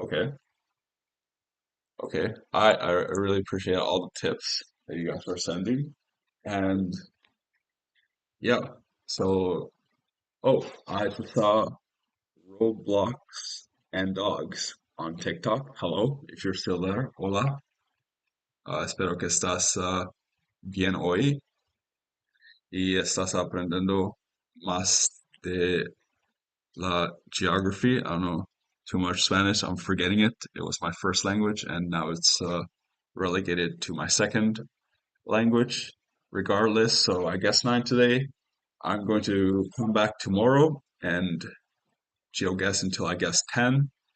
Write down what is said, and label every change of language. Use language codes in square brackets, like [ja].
[en] Okay, okay. I really appreciate all the tips that you guys are sending, and yeah. So, oh, I just saw Roblox and dogs on TikTok. Hello, if you're still there. [es] Hola. Espero que estás bien hoy y estás aprendiendo más de la geography. [en] I don't know too much Spanish. I'm forgetting it. It was my first language, and now it's relegated to my second language, regardless. So I guess 9 today. I'm going to come back tomorrow and GeoGuess until I guess 10.